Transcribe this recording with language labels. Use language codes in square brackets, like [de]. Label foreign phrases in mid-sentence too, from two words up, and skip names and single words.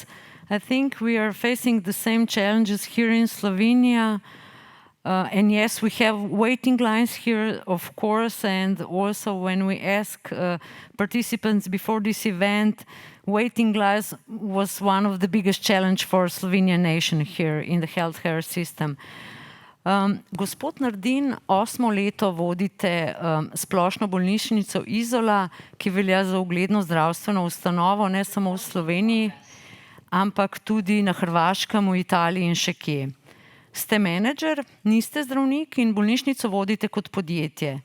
[en] I think we are facing the same challenges here in Slovenia. And yes, we have waiting lines here, of course, and also when we ask participants before this event, waiting lines was one of the biggest challenge for Slovenian nation here in the healthcare system. [sl] Gospod Nardin, 8. leto vodite splošno bolnišnico Izola, ki velja za ugledno zdravstveno ustanovo ne samo v Sloveniji, ampak tudi na Hrvaškem, v Italiji in še kje. Ste menedžer, niste zdravnik in bolnišnico vodite kot podjetje.